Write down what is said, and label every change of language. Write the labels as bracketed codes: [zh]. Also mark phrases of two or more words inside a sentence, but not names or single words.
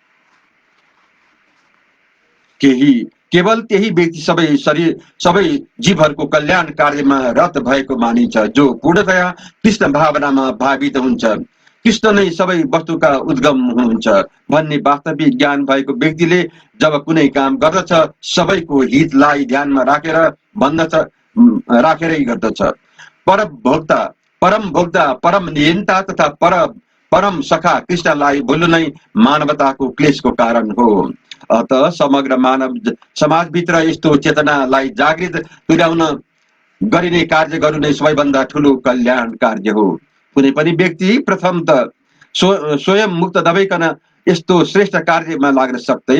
[ne] केवल त्यही व्यक्ति सबै जीवहरूको कल्याण कार्यमा रत भएको मानिन्छ, जो पूर्णतया कृष्ण भावनामा भावित हुन्छ। कृष्ण नै सबै वस्तुका उद्गम हुनुहुन्छ भन्ने वास्तविक ज्ञान भएको व्यक्तिले जब कुनै काम गर्दछ सबैको हितलाई ध्यानमा राखेरै गर्दछ। परम भोक्ता, परम नियन्ता तथा परम सखा कृष्णलाई भुल्नु नै मानवताको क्लेशको कारण हो। अतः समग्र मानव समाजभित्र यस्तो चेतनालाई जागृत तुल्याउन गरिने कार्य गर्नु नै सबैभन्दा ठुलो कल्याण कार्य हो। कुनै पनि व्यक्ति प्रथम त स्वयं मुक्त नभइकन यस्तो श्रेष्ठ कार्यमा लाग्न सक्दैन।